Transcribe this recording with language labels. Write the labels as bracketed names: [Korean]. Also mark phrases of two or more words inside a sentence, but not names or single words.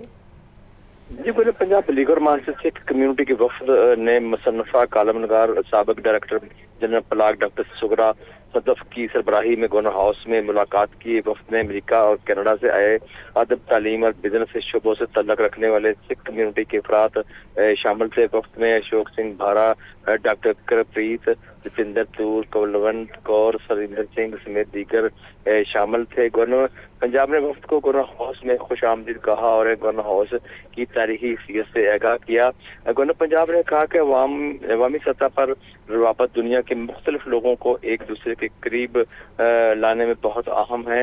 [Urdu] جی، گورنر پنجاب بلیغ الرحمان سے سکھ کمیونٹی کے وفد نے مصنفہ کالم نگار سابق ڈائریکٹر جنرل پلاگ ڈاکٹر سغرا صدف کی سربراہی میں گورنر ہاؤس میں ملاقات کی۔ وفد میں امریکہ اور کینیڈا سے آئے ادب، تعلیم اور بزنس شعبوں سے تعلق رکھنے والے سکھ کمیونٹی کے افراد شامل تھے۔ وفد میں اشوک سنگھ بھارا، ڈاکٹر کرپریت، جتیندر تور، کولونت کور، سریندر سنگھ سمیت دیگر شامل تھے۔ گورنر پنجاب نے وفد کو گورنر ہاؤس میں خوش آمدید کہا اور گورنر ہاؤس کی تاریخی حیثیت سے آگاہ کیا۔ گورنر پنجاب نے کہا کہ عوامی سطح پر روابط دنیا کے مختلف لوگوں کو ایک دوسرے کے قریب لانے میں بہت اہم ہے۔